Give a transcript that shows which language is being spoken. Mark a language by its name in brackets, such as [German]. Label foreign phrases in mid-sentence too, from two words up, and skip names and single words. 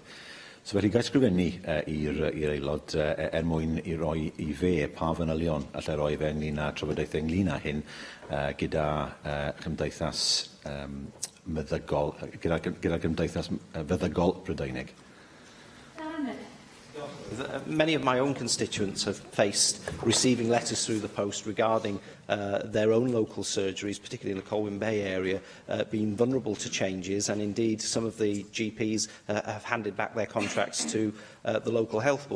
[Welsh] So felly, gai sgrifennu i'r aelod mwyn i roi i fe pa fanylion allai roi fe ynglyn â trafodaethau ynglyn â hyn gyda Cymdeithas Meddygol, gyda Cymdeithas Feddygol Brydeinig. [English] Many of my own constituents have faced receiving letters through the post regarding their own local surgeries, particularly in the Colwyn Bay area, being vulnerable to changes, and indeed some of the GPs have handed back their contracts to the local health board.